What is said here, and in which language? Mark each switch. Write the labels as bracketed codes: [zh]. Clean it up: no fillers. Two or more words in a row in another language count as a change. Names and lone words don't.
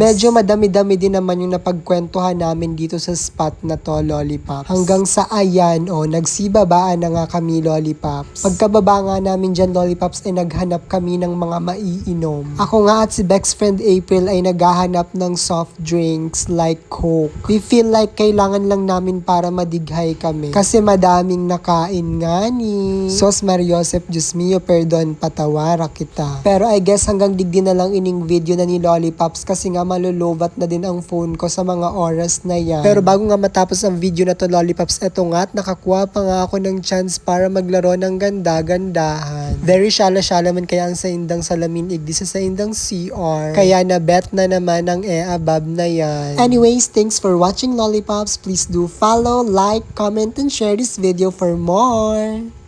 [tl] Medyo madami-dami din naman yung napagkwentuhan namin dito sa spot na to lollipops. Hanggang sa ayan, nagsibabaan na nga kami lollipops. Pagkababa nga namin dyan lollipops ay naghanap kami ng mga maiinom. Ako nga at si best friend April ay naghahanap ng [en] soft drinks like Coke. We feel like [tl] kailangan lang namin para madighay kami. Kasi madaming nakain nga ni. Sos Mariosep, Diyos mio, perdon, patawara kita. Pero [en] I guess [tl] hanggang [bik] digdi na lang ining [tl] video na ni lollipops kasi nga malulovat na din ang phone ko sa mga oras na yan. Pero bago nga matapos ang video na to lollipops, eto nga at nakakuha pa nga ako ng chance para maglaro ng ganda-gandahan. [bik] Very shala-shala man kaya ang saindang salamin igdi sa saindang CR. [tl] Kaya na bet na naman ang above na yan. [en] Anyways, thanks for watching lollipops. Please do follow, like, comment, and share this video for more.